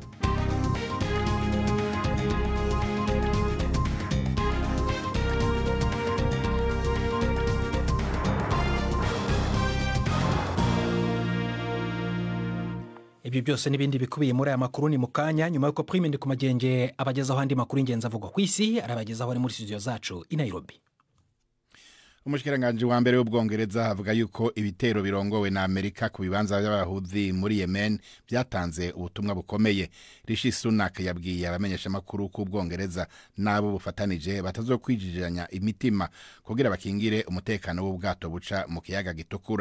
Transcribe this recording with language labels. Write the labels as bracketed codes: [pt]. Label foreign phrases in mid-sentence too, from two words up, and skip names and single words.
[rn] Ibyo byose n'ibindi bikubiye muri aya makuru ni mukanya nyuma yuko Prime ndi kumagenge abagezaho andi makuru ingenzi avugwa ku isi arabagezaho ari muri studio zacu i Nairobi. Umushikiranganje wa mbere w'Ubwongereza avuga yuko ibitero birongowe na Amerika ku bibanza by'abahuzi muri Yemen byatanze ubutumwa bukomeye. Rishi Sunak yabwiye abamenyesha makuru ku Bwongereza nabo bufatanije batazokwijijanya imitima kugira bakingire umutekano w'ubwato buca mu kiyaga gitukura.